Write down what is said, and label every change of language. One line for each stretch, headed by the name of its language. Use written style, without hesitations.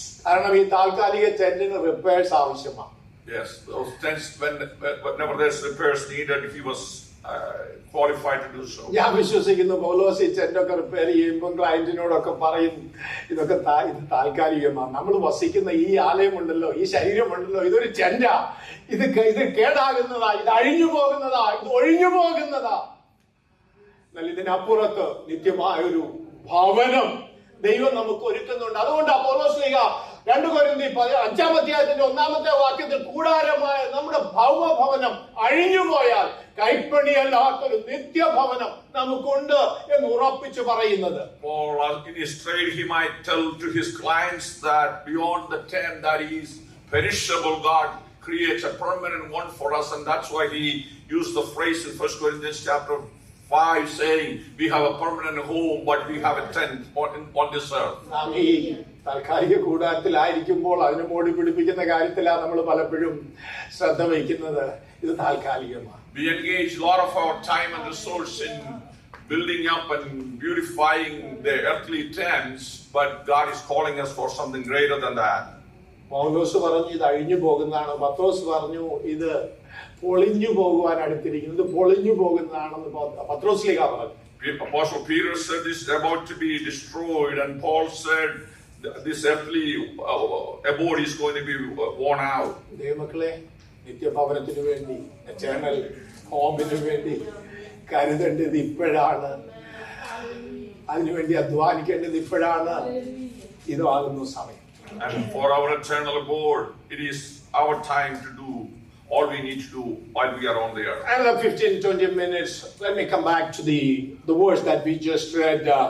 Malayalam: കാരണം ഈ താൽക്കാലിക ടെന്റിന് റിപ്പയർസ് ആവശ്യമാണ്.
English: Yes, those tents, whenever there's repairs needed, he was qualified to do so.
Malayalam: ഞാൻ വിശ്വസിക്കുന്നു പൗലോസ് ഈ ടെന്റൊക്കെ റിപ്പയർ ചെയ്യുമ്പോൾ ക്ലയന്റിനോടൊക്കെ പറയും, ഇത് താൽക്കാലികമാണ്. നമ്മൾ വസിക്കുന്ന ഈ ആലയമുണ്ടല്ലോ, ഈ ശരീരമുണ്ടല്ലോ, ഇതൊരു ടെന്റാ. ഇത് കേടാകുന്നതാ, ഇത് അഴിഞ്ഞു പോകുന്നതാ, ഇത് ഒഴിഞ്ഞു പോകുന്നതാ. എന്നാൽ ഇതിനപ്പുറത്ത് നിത്യമായ ഒരു ഭവനം ദൈവം നമുക്ക് ഒരുക്കുന്നുണ്ട്. അതുകൊണ്ട് പൗലോസ്ലീഹ 2 കൊരിന്ത്യർ 5-ാം അധ്യായത്തിന്റെ 1-ാമത്തെ വാക്യത്തിൽ കൂടാരമായ നമ്മുടെ ഭൗമഭവനം അഴിഞ്ഞുപോയാൽ കൈപ്പണിയല്ലാത്തൊരു നിത്യഭവനം നമുക്കുണ്ട് എന്ന് ഉറപ്പിച്ചു പറയുന്നത്.
English: Paul, in his trade, he might tell to his clients that beyond the tent that is perishable, God creates a permanent one for us, and that's why he used the phrase in 1 Corinthians chapter 5 saying we have a permanent home, but we have a tent on this earth.
Malayalam: താൽക്കാലിക കൂടാരത്തിലായിരിക്കുമ്പോൾ അതിനെ മോടി പിടിപ്പിക്കുന്ന കാര്യത്തിലാണ് നമ്മൾ പലപ്പോഴും ശ്രദ്ധ വയ്ക്കുന്നത്. ഇത് താൽക്കാലികമാണ്.
English: We engage a lot of our time and resource in building up and beautifying the earthly tents, but God is calling us for something greater than that.
Malayalam: പൗലോസ് പറഞ്ഞു ഇത് അഴിഞ്ഞു പോകുന്നതാണ്. പത്രോസ് പറഞ്ഞു ഇത് പൊളിഞ്ഞു പോകുവാൻ അടുത്തിരിക്കുന്നത്, പൊളിഞ്ഞു പോകുന്നതാണെന്ന് പത്രോസ്ലീഹ പറഞ്ഞു.
English: Apostle Peter said this is about to be destroyed, and Paul said this earthly abode is going to be worn out.
Malayalam: ദൈവമക്കളെ, നിത്യഭവനത്തിനു വേണ്ടി, എറ്റേണൽ ഹോമിനു വേണ്ടി കരുതേണ്ടത് ഇപ്പോഴാണ്. അതിനുവേണ്ടി അധ്വാനിക്കേണ്ടത് ഇപ്പോഴാണ്. ഇതാകുന്നു സമയം.
English: And for our eternal abode, it is our time to do all we need to do while we are on the earth. Another 15-20 minutes. Let me come back to the verse that we just read.